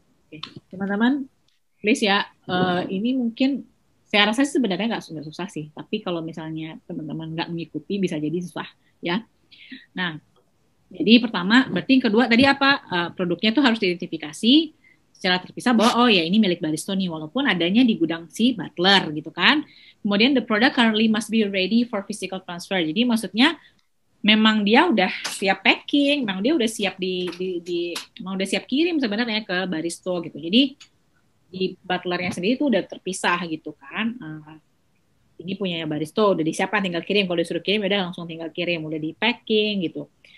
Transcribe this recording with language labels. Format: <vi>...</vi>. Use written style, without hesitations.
<id>Oke, teman-teman, please ya, ini mungkin saya rasa sebenarnya nggak susah sih, tapi kalau misalnya teman-teman nggak mengikuti bisa jadi susah ya. Nah, jadi pertama, berarti yang kedua tadi apa? Produknya tuh harus diidentifikasi secara terpisah bahwa oh ya ini milik Baristo nih, walaupun adanya di gudang si Butler gitu kan. Kemudian</id> <en>the product currently must be ready for physical transfer.</en> <id>Jadi maksudnya memang dia udah siap packing, memang dia udah siap mau udah siap kirim sebenarnya ke Baristo gitu. Jadi di Butlernya sendiri tuh udah terpisah gitu kan. Ini punya Baristo, udah disiapkan tinggal kirim. Kalau disuruh kirim udah langsung tinggal kirim, udah di packing gitu.</id>